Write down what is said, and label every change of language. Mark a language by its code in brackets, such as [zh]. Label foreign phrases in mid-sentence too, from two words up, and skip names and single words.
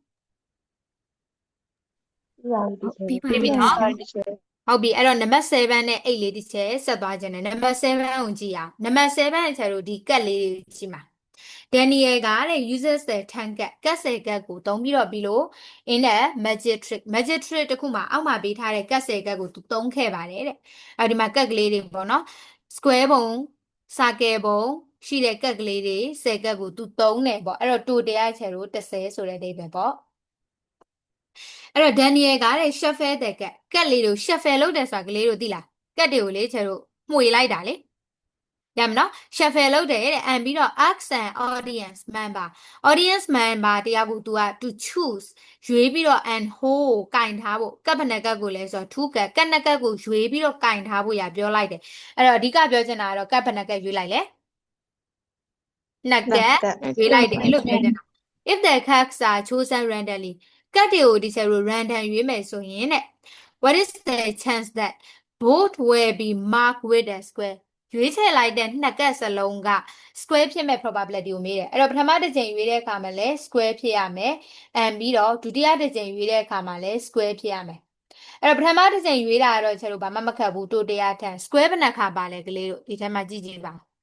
[my] ပြီးပါ ပြီးပြီနော်ဟုတ်ပြီအဲ့တော့နံပါတ်7နဲ့8လေးတစ်ချက်ဆက်သွားခြင်းနဲ့နံပါတ်7ကိုကြည့်အောင်နံပါတ်7အချက်တို့ဒီကတ်လေးတွေကြည့်မှာ Daniel ကတဲ့ [en] uses the 10 cat [my] ကတ်10ကတ်ကိုသုံးပြီးတော့ပြီးလို့ [en] in a magic trick [my] တခုမှာအောက်မှာပေးထားတဲ့ကတ်10ကတ်ကိုသူသုံးခဲ့ပါတယ်တဲ့အဲဒီမှာကတ်ကလေးတွေ ပေါ့နော် square ပုံ circle ပုံရှိတဲ့ကတ်ကလေးတွေ10ကတ်ကိုသူသုံးတယ်ပေါ့အဲ့တော့ total အချက်တို့10ဆိုတဲ့အဓိပ္ပာယ်ပေါ့အဲ့တော့ Daniel ကတဲ့ shuffle တဲ့ကတ်လေးတို့ shuffle လုပ်တယ်ဆိုတာကလေးတို့သိလားကတ်တွေကိုလေကျတို့မှွေလိုက်တာ လေရမနော် shuffle လုပ်တယ်တဲ့ and ပြီးတော့ [en] ask an audience member [my] တယောက်ကို [en] to choose [my] ရွေးပြီးတော့ [en] and hold [my] ကင်ထားဖို့ကတ်ဘယ်နှကတ်ကိုလဲဆိုတော့2ကတ်နှစ်ကတ်ကိုရွေး ပြီးတော့ကင်ထားဖို့ရပြောလိုက်တယ်အဲ့တော့အဓိကပြောချင်တာကတော့ကတ်ဘယ်နှကတ်ရွေးလိုက်လဲနှစ်ကတ်ရွေးလိုက်တယ်လို့ပြောချင်တာ [en] if the cards are chosen randomly [my] ကတ်တွေကိုဒီချက်ကို random ရွေးမယ်ဆိုရင်တဲ့ [en] what is the chance that both will be marked with a square [my] ရွေးချယ်လိုက်တဲ့နှစ်ကတ်စလုံးက square ဖြစ်မဲ့ probability ကိုမေးတယ်အဲ့တော့ပထမတစ်ချိန်ရွေးတဲ့အခါမှာလဲ square ဖြစ်ရမယ်and ပြီးတော့ဒုတိယတစ်ချိန်ရွေးတဲ့အခါမှာလဲ square ဖြစ်ရမယ်အဲ့တော့ပထမတစ်ချိန်ရွေးတာကတော့ချက်တို့ဘာမှမခက်ဘူးတိုတရားထန် square ဘယ်နှခါပါလဲကလေးတို့ဒီထဲမှာကြည့်ကြည့်ပါ